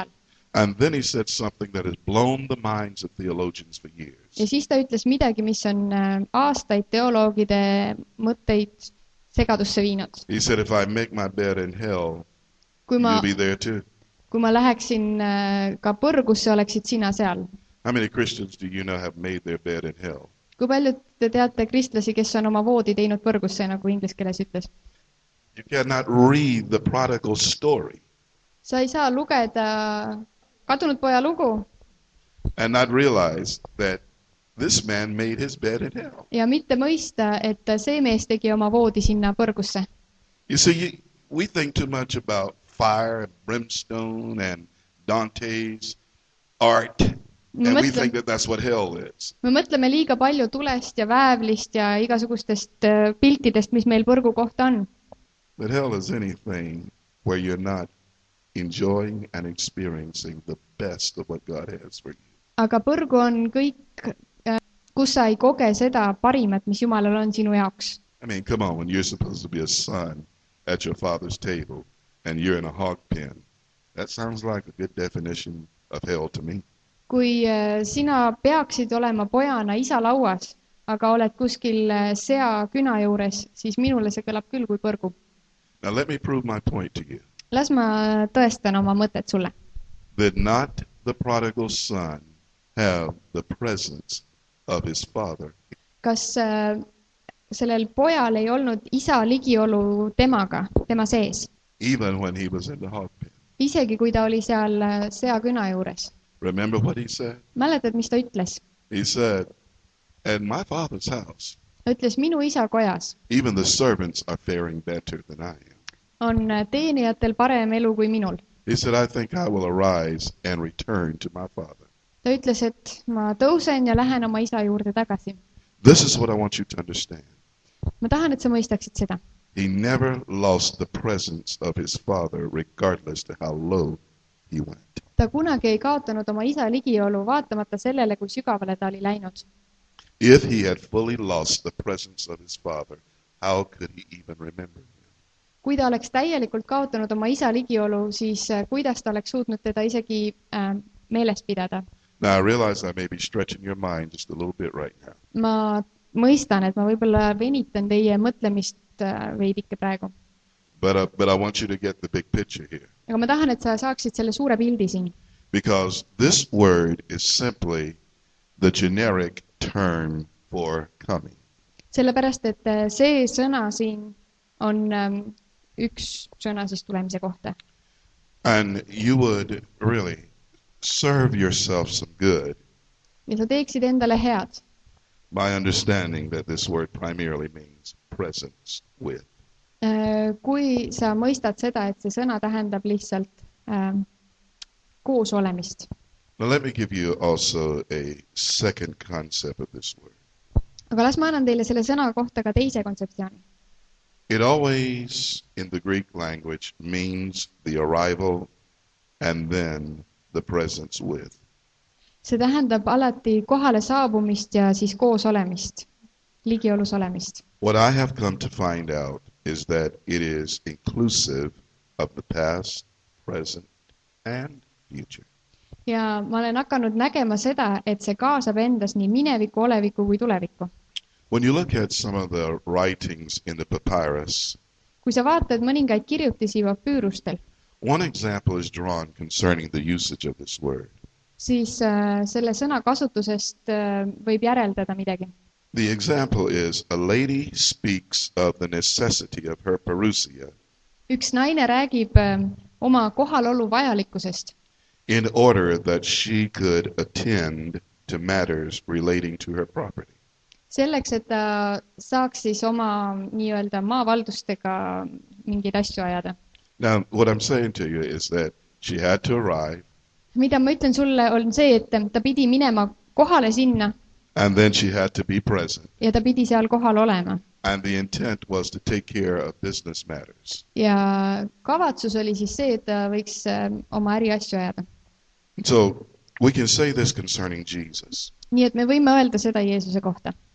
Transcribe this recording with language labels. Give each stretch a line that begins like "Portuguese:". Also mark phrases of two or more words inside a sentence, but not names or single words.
English: And then he said something that has blown the minds of theologians for years.
Estonian: Ja siis ta ütles midagi, mis on aastaid teoloogide mõtteid segadusse viinud.
English: He said, if I make my bed in hell,
Estonian: Kui ma,
English: you'll be there too.
Estonian: kui ma läheksin ka põrgusse, oleksid sina seal.
English: How many Christians do you know have made their bed in hell?
Estonian: Kui paljud te teate kristlasi, kes on oma voodi teinud põrgusse, nagu inglise keeles ütles?
English: You cannot read the prodigal story
Estonian: Sa ei saa lugeda kadunud poja lugu
English: and not realize that this man made his bed in hell.
Estonian: ja mitte mõista, et see mees tegi oma voodi sinna põrgusse.
English: You see, we think too much about fire and brimstone and Dante's art, and we think that that's what hell is.
Estonian: Me mõtleme liiga palju tulest ja väävlist ja igasugustest piltidest, mis meil põrgu kohta on.
English: But hell is anything where you're not enjoying and experiencing the best of what God has for you.
Estonian: Aga põrgu on kõik, kus sa ei koge seda parimat, mis Jumalal on sinu jaoks.
English: I mean, come on, when you're supposed to be a son at your father's table and you're in a hog pen, that sounds like a good definition of hell to me.
Estonian: Kui sina peaksid olema pojana isa lauas, aga oled kuskil sea küna juures, siis minule see kõlab küll kui põrgu.
English: Now let me prove my point to you.
Estonian: Las ma tõestan oma mõtet sulle.
English: Did not the prodigal son have the presence of his father?
Estonian: Kas sellel pojal ei olnud isa ligiolu temaga, tema sees?
English: Even when he was in the hog pen.
Estonian: Isegi kui ta oli seal sea küna juures.
English: Remember what he said?
Estonian: Mäletad, mis ta ütles?
English: He said, at my father's house,
Estonian: Ta ütles, minu isa kojas
English: even the servants are faring better than I am.
Estonian: on teenijatel parem elu kui minul.
English: He said, I think I will arise and return to my father.
Estonian: Ta ütles, et ma tõusen ja lähen oma isa juurde tagasi.
English: This is what I want you to understand.
Estonian: Ma tahan, et sa mõistaksid seda.
English: He never lost the presence of his father regardless to how low he went.
Estonian: Ta kunagi ei kaotanud oma isa ligiolu, vaatamata sellele, kui sügavale ta oli läinud.
English: If he had fully lost the presence of his father, how could he even remember him?
Estonian: Kui ta oleks täielikult kaotanud oma isa ligiolu, siis kuidas ta oleks suutnud teda isegi meeles pidada?
English: Now I realize I may be stretching your mind just a little bit right now.
Estonian: Ma mõistan, et ma võib-olla venitan teie mõtlemist veidike praegu.
English: But I want you to get the big picture here.
Estonian: Aga ma tahan, et sa saaksid selle suure pildi siin.
English: Because this word is simply the generic term for coming.
Estonian: Sellepärast, et see sõna siin on üks sõna siis tulemise kohta.
English: And you would really serve yourself some good
Estonian: Ja sa teeksid endale head,
English: by understanding that this word primarily means presence with.
Estonian: kui sa mõistad seda, et see sõna tähendab lihtsalt koos olemist.
English: Now let me give you also a second concept of this word.
Estonian: Aga las ma annan teile selle sõna kohta ka teise kontseptsiooni.
English: It always, in the Greek language, means the arrival and then the presence with.
Estonian: See tähendab alati kohale saabumist ja siis koos olemist, ligiolus olemist.
English: What I have come to find out is that it is inclusive of the past, present, and future.
Estonian: Ja ma olen hakanud nägema seda, et see kaasab endas nii mineviku, oleviku kui tuleviku.
English: When you look at some of the writings in the papyrus,
Estonian: Kui sa vaatad mõningaid kirjutisi papüürustel,
English: one example is drawn concerning the usage of this word.
Estonian: siis selle sõna kasutusest võib järeldada midagi.
English: The example is a lady speaks of the necessity of her parousia
Estonian: Üks naine räägib oma kohalolu vajalikkusest,
English: in order that she could attend to matters relating to her property.
Estonian: Selleks, et ta saaks siis oma nii-öelda maavaldustega mingeid asju ajada.
English: Now, what I'm saying to you is that she had to arrive,
Estonian: Mida ma ütlen sulle, on see, et ta pidi minema kohale sinna
English: and then she had to be present.
Estonian: ja ta pidi seal kohal olema.
English: And the intent was to take care of business matters.
Estonian: Ja kavatsus oli siis see, et ta võiks oma äriasju ajada.
English: So we can say this concerning Jesus.
Estonian: Nii et me võime öelda seda Jeesuse kohta.